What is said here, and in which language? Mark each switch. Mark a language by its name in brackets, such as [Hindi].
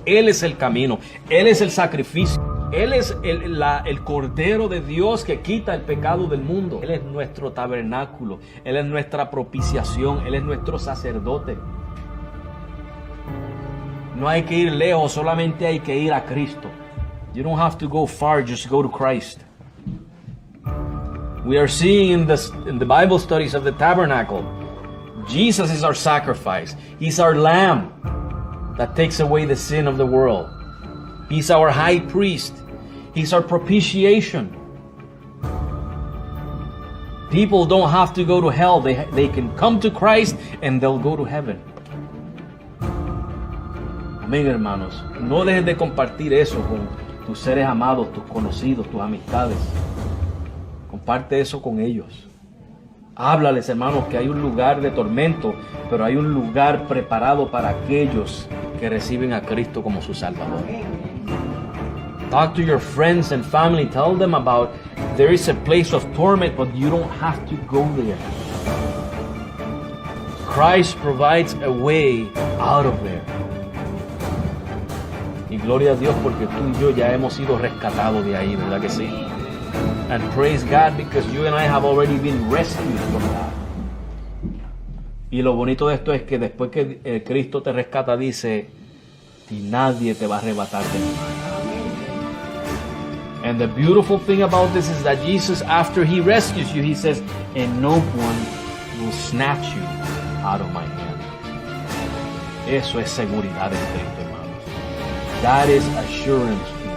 [Spanish] Él es el camino, Él es el sacrificio. Él es el Cordero de Dios que quita el pecado del mundo. Él es nuestro tabernáculo, Él es nuestra propiciación, Él es nuestro sacerdote. No hay que ir lejos, solamente hay que ir a Cristo. [English] You don't have to go far, just go to Christ. We are seeing in the Bible studies of the tabernacle, Jesus is our sacrifice. He's our lamb that takes away the sin of the world. He's our high priest. He's our propitiation. People don't have to go to hell. They can come to Christ and they'll go to heaven. [Spanish] Amén, hermanos. No dejes de compartir eso con tus seres amados, tus conocidos, tus amistades. Comparte eso con ellos. Háblales, hermanos, que hay un lugar de tormento, pero hay un lugar preparado para aquellos que reciben a Cristo como su Salvador. [English] Talk to your friends and family. Tell them about there is a place of torment, but you don't have to go there. Christ provides a way out of there. [Spanish] Y gloria a Dios porque tú y yo ya hemos sido rescatados de ahí, ¿verdad que sí? [English] And praise God because you and I have already been rescued from that. [Spanish] Y lo bonito de esto es que después que Cristo te rescata, dice: y nadie te va a arrebatar de mí. [English] And the beautiful thing about this is that Jesus, after He rescues you, He says, and no one will snatch you out of my hand. [Spanish] Eso es seguridad en Cristo, hermanos. [English] That is assurance